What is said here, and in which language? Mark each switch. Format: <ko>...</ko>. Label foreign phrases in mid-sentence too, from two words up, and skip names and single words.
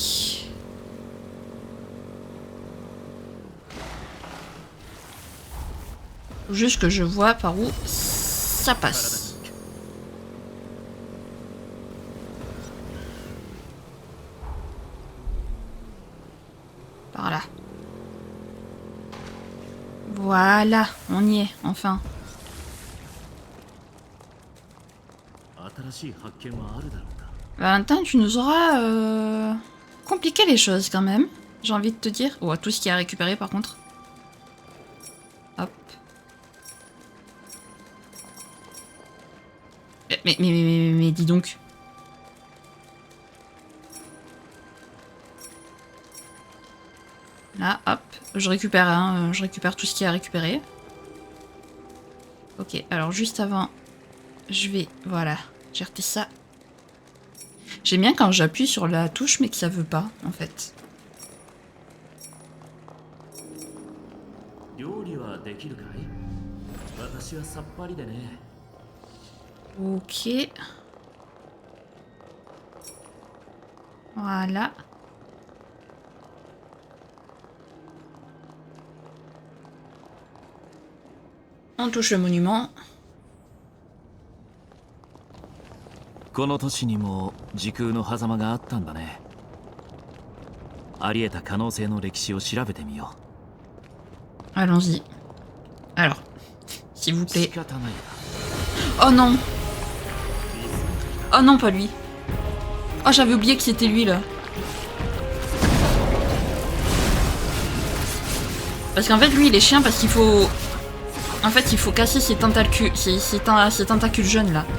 <fr>Juste que je vois par où ça passe. Par là. Voilà, on y est, enfin.</fr> <ja>新しい発見はあるだろうか。</ja> <fr>Valentin, tu nous auras compliqué les choses quand même, j'ai envie de te dire. Oh, tout ce qui est à récupérer par contre. Hop. Mais dis donc. Là, hop, je récupère, hein, je récupère tout ce qui est à récupérer. Ok, alors juste avant, je vais, voilà, j'ai reté ça. J'aime bien quand j'appuie sur la touche mais que ça veut pas, en fait.</fr> <ja>料理はできるかい？私はさっぱりでね。</ja> <fr>Ok. Voilà. On touche le monument.</fr> <ja>この都市にも時空の狭間があったんだね。あり得た可能性の歴史を調べてみよ</ja> <fr>Allons-y. Alors, s'il vous</fr> <ja>う。</ja> <fr>plaît.</fr> <ja>仕方ないな。</ja> <fr>Oh non. Oh non, pas lui. Oh, j'avais oublié que c'était lui, là. Parce qu'en fait, lui, il est chiant parce qu'il faut... En fait, il faut casser ses tentacules, ses tentacules jaunes, là.</fr>